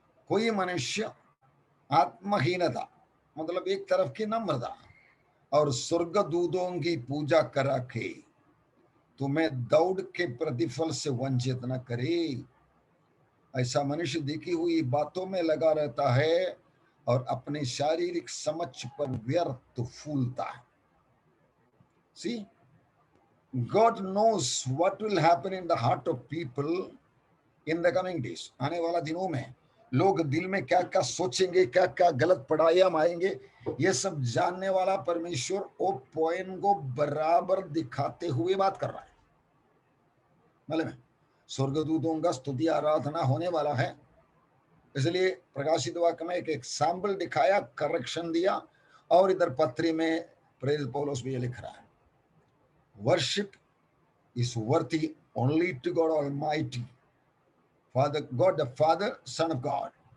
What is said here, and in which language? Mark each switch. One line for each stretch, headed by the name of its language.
Hindi: कोई मनुष्य आत्महीनता मतलब एक तरफ की नम्रता और स्वर्गदूतों की पूजा करा के तुम्हें दौड़ के प्रतिफल से वंचित न करे। ऐसा मनुष्य देखी हुई बातों में लगा रहता है और अपने शारीरिक समझ पर व्यर्थ फूलता है।
English: See, God knows what will happen in the heart of people in the coming days.
Hindi: आने वाला दिनों में लोग दिल में क्या क्या सोचेंगे, क्या क्या गलत पढ़ाइयां आएंगे, ये सब जानने वाला परमेश्वर वो पॉइंट को बराबर दिखाते हुए बात कर रहा है। मालूम है, स्वर्गदूतों का स्तुति आराधना होने वाला है, इसलिए प्रकाशित वाक्य में एक एग्जाम्पल दिखाया, करेक्शन दिया, और इधर पत्री में प्रेरित पौलुस भी ये लिख रहा है,
English: Worship is worthy only to God Almighty, Father, God the Father, Son of God.